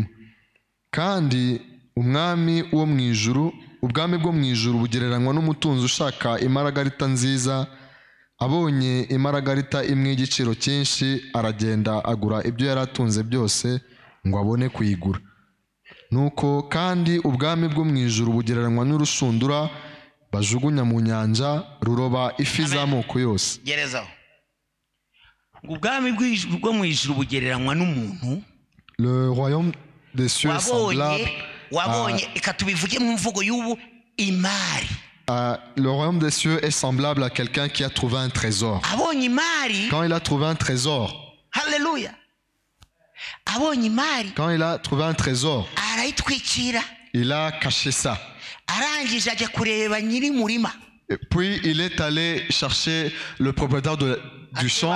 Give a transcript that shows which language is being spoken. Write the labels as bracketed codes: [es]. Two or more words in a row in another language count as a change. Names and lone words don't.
[rw] Kandi ubwami bwo mu ijuru bugereranywa n'umutunzi ushaka imaragarita nziza, abonye imaragarita imwe y'igiciro cyinshi aragenda agura ibyo yari atunze byose ngo abone kuyigura. nuko kandi ubwami bwo mu ijuru bugereranywa n'urushundura bajugunya mu nyanja ruroba ifi z'amoko yose. Gerezaho. Ubwami bwo mu ijuru bugereranywa n'umuntu. [fr] Le royaume des cieux est semblable [rw] ikatubivuge mu mvugo y'ubu imari. [fr] Le royaume des cieux est semblable à quelqu'un qui a trouvé un trésor. Quand il a trouvé un trésor. Alléluia. Quand il a trouvé un trésor, il a caché ça. Et puis il est allé chercher le propriétaire du champ.